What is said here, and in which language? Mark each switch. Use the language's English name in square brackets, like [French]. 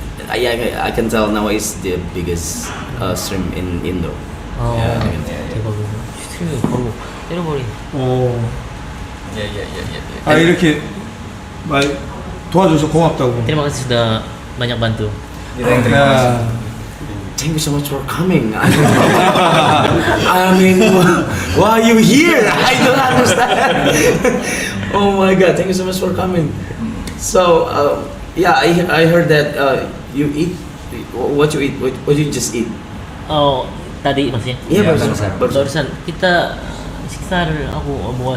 [English] I can tell now it's the biggest stream in Indo. 어, Yeah. [Korean] 대박이네. 스트리밍 바로 때려버린. 오. [Indonesian] Ya. [Korean] 아 이렇게 말 도와줘서 고맙다고. [Indonesian] Terima kasih sudah banyak bantu. [Korean] 야. [English] Thank you so much for coming. I mean, why are you here? I don't understand. Oh my god, thank you so much for coming. So, yeah, I heard that you eat. What you eat? What you just eat? [Indonesian] Oh, tadi maksudnya? Iya, Barusan kita sekitar aku bawa